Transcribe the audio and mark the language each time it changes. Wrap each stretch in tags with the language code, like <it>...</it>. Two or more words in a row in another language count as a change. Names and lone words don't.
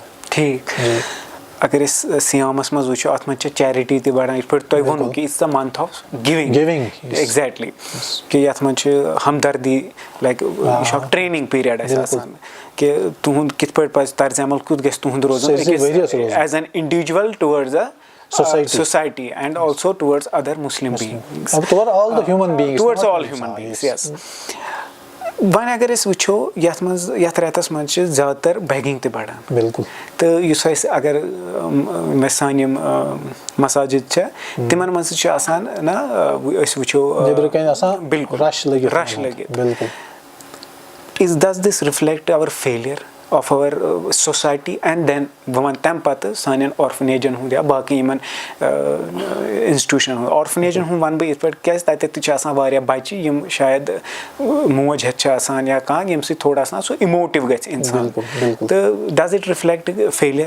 <ks>ٹھیٖک اگر أسۍ سیامس منٛز وٕچھو اتھ منٛز چھِ چیرٹی تہِ بڑان یِتھ پٲٹھۍ تۄہہِ ووٚنوُ کہِ</ks> <en>it's the month of giving</en> <ks>ایگزیکٹلی کہِ یتھ منٛز چھِ ہمدردی لایک یہِ چھُ اکھ</ks> <en>training period</en> <ks>اَسہِ آسان کہِ تُہُنٛد کِتھ پٲٹھۍ پزِ طرزِ عمل کیُتھ گژھِ تُہُنٛد روزُن</ks> <en>as an individual towards a society and also towards other Muslim beings towards all the human beings</en> <ks>yes وۄنۍ اگر أسۍ وٕچھو یتھ منٛز یتھ رٮ۪تس منٛز چھِ زیادٕ تر بیگِنٛگ تہِ بڑان بالکل تہٕ یُس اَسہِ اگر مےٚ سانہِ یِم مساجد چھےٚ تِمن منٛز تہِ چھُ آسان نہ أسۍ وٕچھو بالکل رش لٔگِتھ</ks> <en>does this reflect our failure of our society and then</en> <ks>بہٕ وَنہٕ تَمہِ پَتہٕ سانٮ۪ن آرفنیجن ہُنٛد یا باقٕے یِمن اِنسٹِٹیوٗشنن ہُنٛد آرفنیجن ہُنٛد وَنہٕ بہٕ یِتھ پٲٹھۍ کیازِ تَتٮ۪تھ تہِ چھِ آسان واریاہ بَچہِ یِم شاید موج ہٮ۪تھ چھِ آسان یا کانٛہہ ییٚمہِ سۭتۍ</ks> <ur>تھوڑا سا</ur> <ks>سُہ اِموٹِو گژھِ اِنسان تہٕ</ks> <en>does it reflect failure</en>